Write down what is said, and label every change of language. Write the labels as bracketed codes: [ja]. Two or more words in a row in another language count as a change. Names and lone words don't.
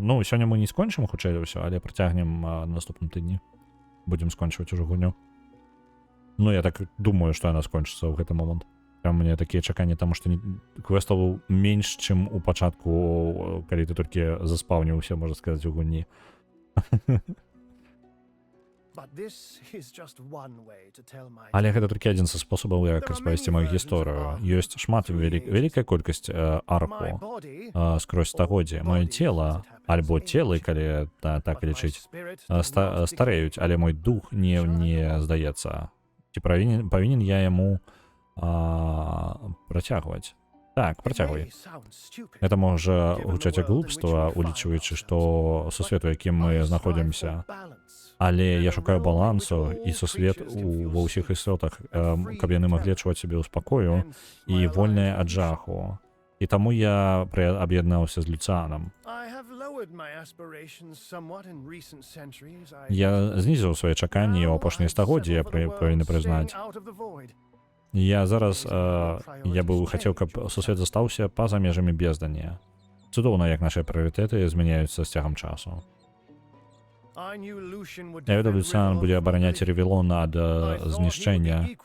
[be] Ну, сёння мы не скончым, хутчэй за ўсё, але працягнем на наступным тыдні. Будзем скончваць ужо гульню. Ну, я так думаю, што яна скончыцца ў гэты момант. Прям мне такія чаканні, таму што квестаў менш, чым у пачатку, калі ты толькі заспаўніўся, можна сказаць, у гульні. [en] But this is just one way to tell my [be] Але гэта толькі адзін са спосабаў, як распавесці маю гісторыю. Ёсць шмат, вялікая колькасць арку [en] My body, [be] скрозь стагоддзі. Маё цела, альбо целы, калі так [en] but my [be] лічыць, [en] spirit does not [be] стареюць, але мой дух не здаецца. Ці павінен я яму працягваць? Так, [en] It [be] працягвай. [en] may sound stupid, [be] Это можа [en] given the [be] гучаць як [en] world in which [be] глупства, [en] we find [be] улічваючы, [en] ourselves. [be] што сусвет, у якім [en] I [be] мы [en] strive [be] знаходзімся, [en] for balance. [be] але я шукаю балансу, і сусвет ва ўсіх істотах, каб яны маглі адчуваць сябе ў спакою [en] Hence, [be] і [en] my [be] вольныя [en] life [be] ад жаху. І таму я аб'яднаўся з Люцыанам. [en] I have lowered my aspirations somewhat in recent centuries. [be] Я знізіў свае чаканні ў апошнія стагоддзі, я павінен прызнаць. Я зараз я быў хацеў, каб сусвет застаўся па-за межамі бездані. Цудоўна, як нашыя прыярытэты змяняюцца з цягам часу. Я ведаў, Люцыан будзе абараняць Ревелон ад знішчэння.